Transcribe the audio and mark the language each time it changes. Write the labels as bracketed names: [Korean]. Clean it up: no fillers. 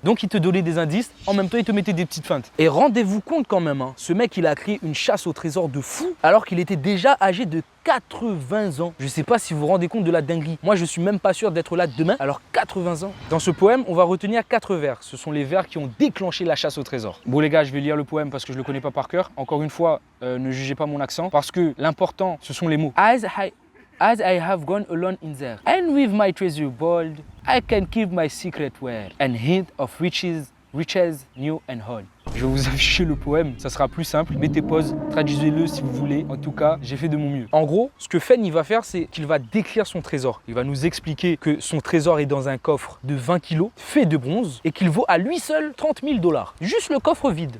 [French] Donc il te donnait des indices, en même temps il te mettait des petites feintes. Et rendez-vous compte quand même, ce mec, il a créé une chasse au trésor de fou alors qu'il était déjà âgé de 80 ans. Je sais pas si vous vous rendez compte de la dinguerie. Moi, je suis même pas sûr d'être là demain, alors 80 ans. Dans ce poème, on va retenir 4 vers. Ce sont les vers qui ont déclenché la chasse au trésor. Bon les gars, je vais lire le poème parce que je le connais pas par cœur. Encore une fois, ne jugez pas mon accent parce que l'important, ce sont les mots. [English] As I have gone alone in there, and with my treasure bold, I can keep my secret where, and hint of riches new and old. [French] Je vais vous afficher le poème, ça sera plus simple. Mettez pause, traduisez-le si vous voulez. En tout cas, j'ai fait de mon mieux. En gros, ce que Fenn il va faire, c'est qu'il va décrire son trésor. Il va nous expliquer que son trésor est dans un coffre de 20 kilos, fait de bronze, et qu'il vaut à lui seul 30 000 $. Juste le coffre vide.